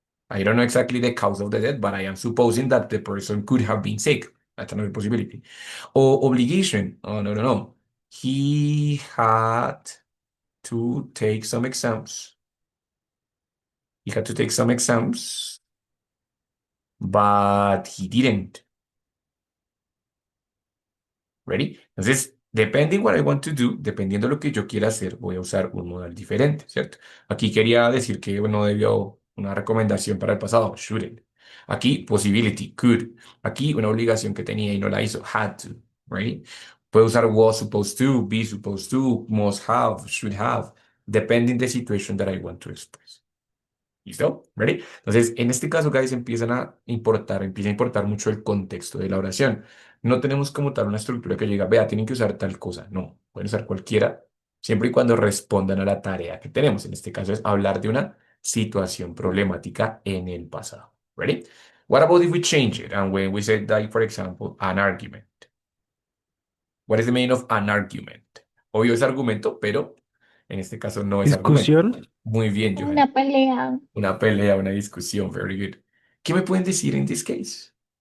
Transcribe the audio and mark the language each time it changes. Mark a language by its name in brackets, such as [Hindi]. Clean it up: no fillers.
[English] I don't know exactly the cause of the death, but I am supposing that the person could have been sick. That's another possibility. Or obligation. Oh, no, no, no. He had to take some exams. He had to take some exams, but he didn't. Ready? [Spanish] Entonces, [English] depending what I want to do, [Spanish] dependiendo de lo que yo quiera hacer, voy a usar un modal diferente, ¿cierto? Aquí quería decir que no debió una recomendación para el pasado, shouldn't. Aquí, possibility, could. Aquí, una obligación que tenía y no la hizo, had to, right? Puedo usar [English] was supposed to, be supposed to, must have, should have, depending the situation that I want to express. [Spanish] ¿Listo? ¿Ready? Entonces, en este caso, guys, empieza a importar mucho el contexto de la oración. No tenemos como tal una estructura que llega, vea, tienen que usar tal cosa. No, pueden usar cualquiera, siempre y cuando respondan a la tarea que tenemos. En este caso es hablar de una situación problemática en el pasado. [English] ¿Ready? What about if we change it and when we say that, for example, an argument? What is the meaning of an argument? [Spanish] Obvio es argumento, pero en este caso no es argumento. Discusión. Muy bien, Una Johan. pelea. Una pelea, una discusión, [English] very good. [Spanish] ¿Qué me pueden decir en [English] this case?